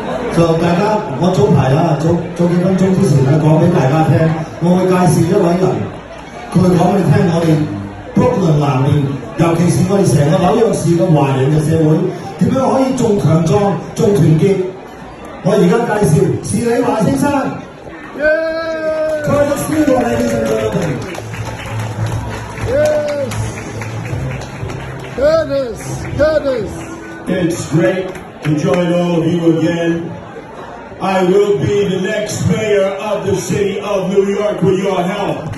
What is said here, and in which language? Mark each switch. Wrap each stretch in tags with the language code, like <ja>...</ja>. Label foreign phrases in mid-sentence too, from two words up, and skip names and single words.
<yue>就大家，我早排啦，早幾分鐘之前咧講俾大家聽，我會介紹一位人，佢會講俾你聽我哋 Brooklyn 南面，尤其是我哋成個紐約市嘅華人嘅社會，點樣可以仲強壯、仲團結。我而家介紹士李華先生。Curtis Steele,</yue> <en>ladies and gentlemen. Curtis. It's great to join all of you again. I will be the next mayor of the city of New York with your help.</en>